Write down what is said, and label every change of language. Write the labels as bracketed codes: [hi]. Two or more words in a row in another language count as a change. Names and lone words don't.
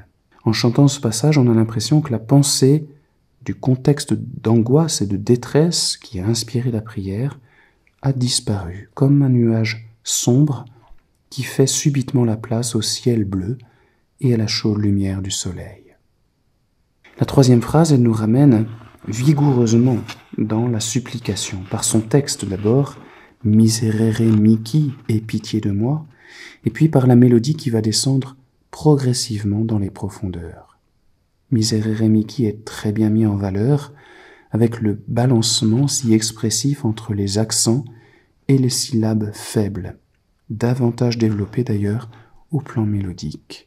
[fr] En chantant ce passage, on a l'impression que la pensée du contexte d'angoisse et de détresse qui a inspiré la prière a disparu, comme un nuage sombre qui fait subitement la place au ciel bleu et à la chaude lumière du soleil. La 3e phrase, elle nous ramène vigoureusement dans la supplication, par son texte d'abord, « [la] Miserere mihi [fr] » et « Pitié de moi », et puis par la mélodie qui va descendre progressivement dans les profondeurs. « [la] Miserere mihi [fr] » est très bien mis en valeur, avec le balancement si expressif entre les accents et les syllabes faibles, davantage développé d'ailleurs au plan mélodique.